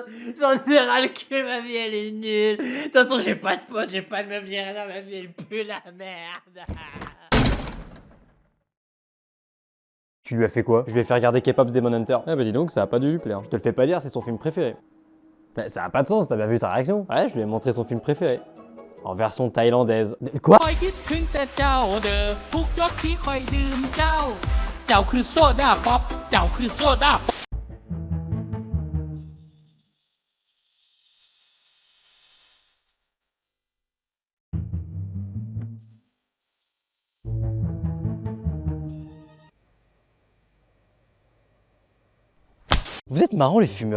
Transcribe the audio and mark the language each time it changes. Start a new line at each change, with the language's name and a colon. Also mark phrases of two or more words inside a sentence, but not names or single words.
French: J'en ai ras le cul, ma vie elle est nulle. De toute façon, j'ai pas de potes, j'ai pas de meuf, j'ai rien dans ma vie, elle pue la merde. Tu lui as fait quoi? Je lui ai fait regarder K-pop Demon Hunter. Ah bah dis donc, ça a pas dû lui plaire. Je te le fais pas dire, c'est son film préféré. Bah, ça a pas de sens, t'as bien vu sa réaction? Ouais, je lui ai montré son film préféré. En version thaïlandaise. Quoi?
Thai: คอยคิดถึงแต่เจ้าเด้อทุกยกที่คอยดื่มเจ้า เจ้าคือโซดาป๊อปเจ้าคือโซดา
French: Vous êtes marrants les fumeurs.